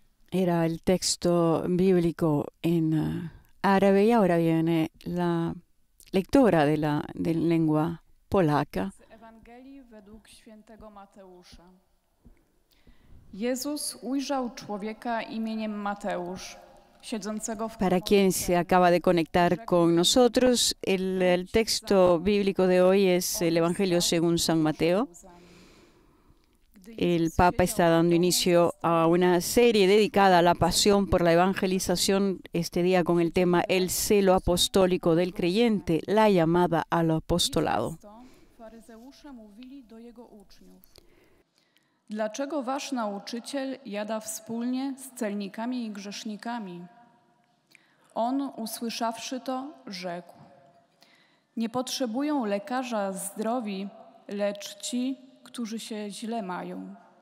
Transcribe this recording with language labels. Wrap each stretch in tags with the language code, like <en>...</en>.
<es>Era el texto bíblico en árabe y ahora viene la lectora de la lengua polaca.</es> <pl>Z Ewangelii według świętego Mateusza. Jezus ujrzał człowieka imieniem Mateusz, siedzącego w...</pl> <es>Para quien se acaba de conectar con nosotros, el texto bíblico de hoy es el Evangelio según San Mateo. El Papa está dando inicio a una serie dedicada a la pasión por la evangelización, este día con el tema El celo apostólico del creyente, la llamada al apostolado.</es> <pl>Faryzeusze mówili do jego uczniów: dlaczego wasz nauczyciel jada wspólnie z celnikami i grzesznikami? On, usłyszawszy to, rzekł: nie potrzebują lekarza zdrowi, lecz ci, którzy się źle mają.</pl>